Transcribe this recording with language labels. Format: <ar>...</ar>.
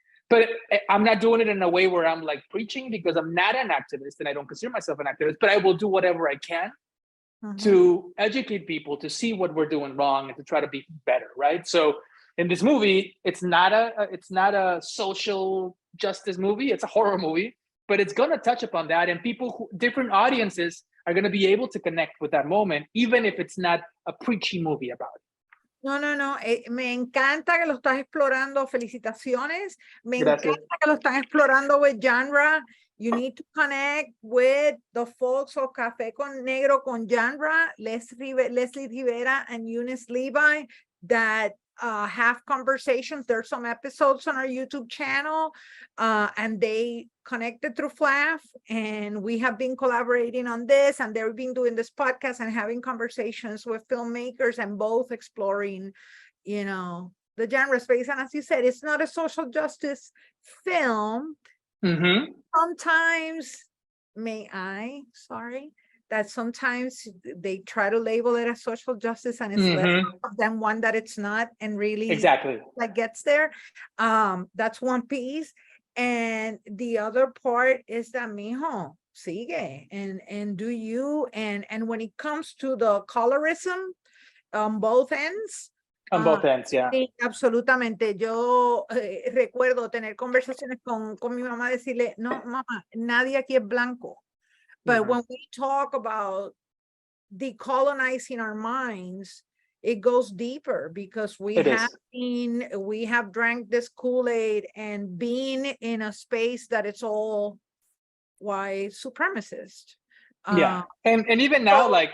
<en>But I'm not doing it in a way where I'm like preaching, because I'm not an activist and I don't consider myself an activist, but I will do whatever I can to educate people, to see what we're doing wrong and to try to be better, right? So in this movie, it's not a social justice movie. It's a horror movie, but it's going to touch upon that, and different audiences are going to be able to connect with that moment, even if it's not a preachy movie about it. No.</en> <es>Me encanta que lo estás explorando. Felicitaciones. Me Gracias. encanta que lo están explorando</es> <en>with genre. You need to connect with the folks of Café con Negro con genre, Leslie Rivera and Eunice Levi, that have conversations. There's some episodes on our YouTube channel, and they connected through PHLAFF, and we have been collaborating on this, and they've been doing this podcast and having conversations with filmmakers and both exploring, the genre space. And as you said, it's not a social justice film. Sometimes, that sometimes they try to label it as social justice, and it's less than one that it's not, and really like gets there. That's one piece. And the other part is that, mijo, sigue and do you, and when it comes to the colorism on both ends. On both ends, yeah.</en> <es>Sí, absolutamente. Yo recuerdo tener conversaciones con mi mamá, decirle, no, mamá, nadie aquí es blanco.</es> <en>But when we talk about decolonizing our minds, it goes deeper because we have drank this Kool-Aid and been in a space that it's all white supremacist. Yeah, and even now,</en>